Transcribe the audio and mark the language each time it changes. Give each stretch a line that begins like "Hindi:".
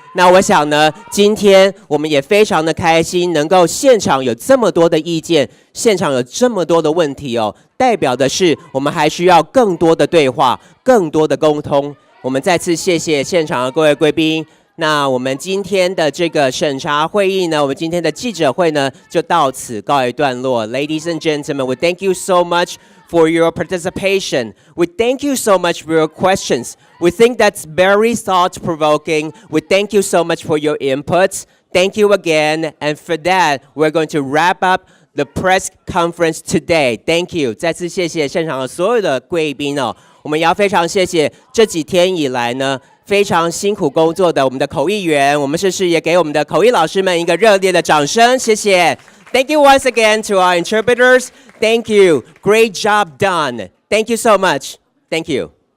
Chinese: 那我想呢，今天我们也非常的开心，能够现场有这么多的意见，现场有这么多的问题哦，代表的是我们还需要更多的对话，更多的沟通。我们再次谢谢现场的各位贵宾。那我们今天的这个审查会议呢，我们今天的记者会呢，就到此告一段落。
English: Ladies and gentlemen, we thank you so much for your participation. We thank you so much for your questions. We think that's very thought-provoking. We thank you so much for your inputs. Thank you again. And for that, we're going to wrap up the press conference today. Thank you.
Chinese: 再次谢谢现场的所有的贵宾哦。我们也要非常谢谢这几天以来呢，非常辛苦工作的我们的口译员，我们是不是也给我们的口译老师们一个热烈的掌声？谢谢。
English: Thank you once again to our interpreters. Thank you. Great job done. Thank you so much. Thank you.